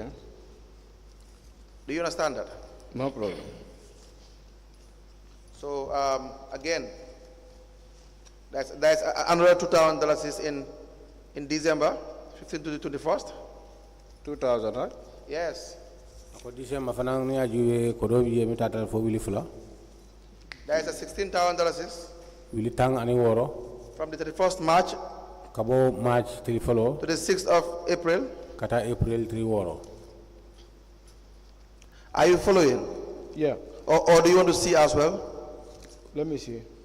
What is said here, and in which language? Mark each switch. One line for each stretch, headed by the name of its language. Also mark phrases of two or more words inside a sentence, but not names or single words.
English: Do you understand that? No problem. So again, that's another $2,000 is in December, 15th to the 21st. 2,000, right? Yes.
Soninke: December fanang ni ajuwe kodobi yemi tatal fo wili fula.
English: That is a $16,000
Soninke: Wili tang ani woro.
English: from the 31st March
Soninke: Kabo March 3 follow.
English: to the 6th of April.
Soninke: Kata April 3 woro.
English: Are you following? Yeah. Or do you want to see as well? Let me see.